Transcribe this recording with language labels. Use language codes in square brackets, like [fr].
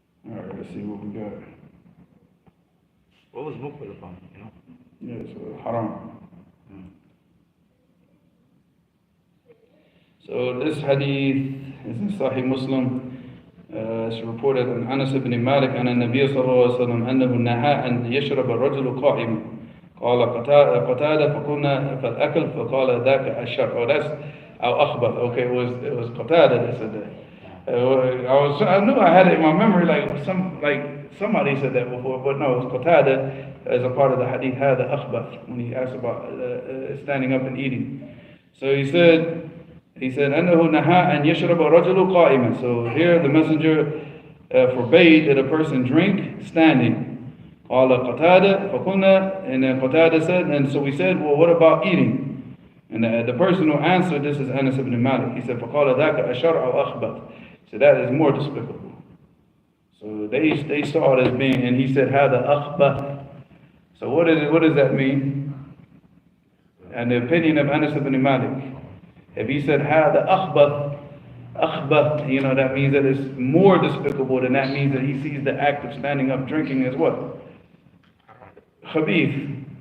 [en] Alright, let's see what we got. What was Mufrad upon, you know? Yeah, so haram. So this hadith is in Sahih Muslim. It's reported on Anas ibn Malik and [ar] النبي صلى الله عليه وسلم أنه نهى أن يشرب الرجل قائما. قال قتادة فقلنا فالأكل فقال ذاك الشر. [en] Oh, that's أخبث. Okay, it was قتادة that said that. I knew I had it in my memory like somebody said that before, but no, it was Qatada as a part of the hadith [ar] هذا أخبث [en] when he asked about standing up and eating. So he said He said, [ar] أنه نهى أن يشرب الرجل قائما. [en] So here the messenger forbade that a person drink standing. [ar] قال قتادة فقلنا, [en] and then Qatada said, and so we said, well, what about eating? And the person who answered this is Anas ibn Malik. He said, [ar] فقال ذاك أشر أو أخبث. [en] So that is more despicable. So they saw it as being, and he said, [ar] هذا أخبث. [en] So what does that mean? And the opinion of Anas ibn Malik, if he said [ar] هذا أخبث, [en] أخبث, you know, that means that it's more despicable, than that means that he sees the act of standing up drinking as what? Khabith.